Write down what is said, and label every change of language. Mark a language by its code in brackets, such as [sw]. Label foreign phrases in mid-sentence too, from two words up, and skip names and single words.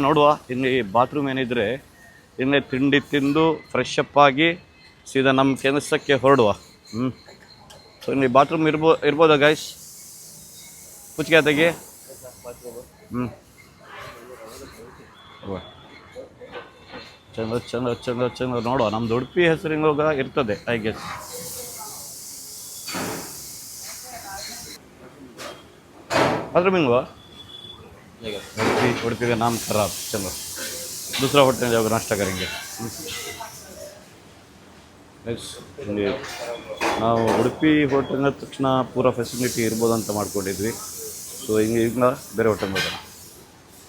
[kn] ನೋಡುವ, ಇಲ್ಲಿ ಬಾತ್ರೂಮ್ ಏನಿದ್ರೆ ಇಲ್ಲೇ ತಿಂಡಿ ತಿಂದು [en] fresh up [kn] ಆಗಿ ಸೀದಾ ನಮ್ಮ ಕೆಲಸಕ್ಕೆ ಹೊರಡುವ. ಸೊ ಇಲ್ಲಿ ಬಾತ್ರೂಮ್ ಇರ್ಬೋದಾ ಗಾಯ್ಸ್? ಕುಚ್ಚಿಗೆ ತೆಗಿ. ಚಂದ ನೋಡುವ. ನಮ್ದು ಉಡುಪಿ ಹೆಸರಿನೋಗ ಇರ್ತದೆ [en] I guess. [hi] बाथरूम में हुआ उड़पी का नाम खराब. चलो दूसरा होटल में जाकर नाश्ता करेंगे. [kn] ನಾವು ಉಡುಪಿ ಹೋಟೆಲ್ನ ತಕ್ಷಣ ಪೂರ ಫೆಸಿಲಿಟಿ ಇರ್ಬೋದು ಅಂತ ಮಾಡ್ಕೊಂಡಿದ್ವಿ. ಸೊ ಹಿಂಗೆ ಈಗ ಬೇರೆ ಹೋಟೆಲ್ ಹೋಗೋಣ.